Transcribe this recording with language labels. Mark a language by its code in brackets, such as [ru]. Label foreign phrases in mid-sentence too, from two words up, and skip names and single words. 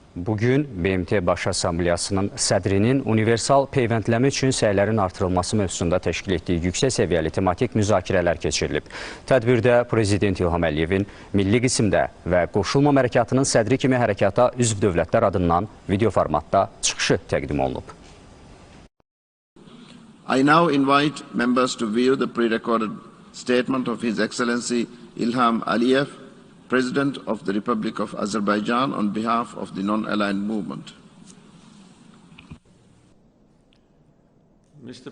[az] Bugün BMT Baş Assambleyasının sədrinin universal peyvəndlənmə üçün səylərin artırılması mövzusunda təşkil etdiyi yüksək səviyyəli tematik müzakirələr keçirilib. Tədbirdə Prezident İlham Əliyevin milli qismdə və Qoşulmama Hərəkatının sədri kimi hərəkata üzv dövlətlər adından video formatda çıxışı təqdim olunub. [en] I now invite members to view the pre-recorded statement of His Excellency İlham Əliyev, President of the Republic of Azerbaijan, on behalf of the non-aligned movement. Mr.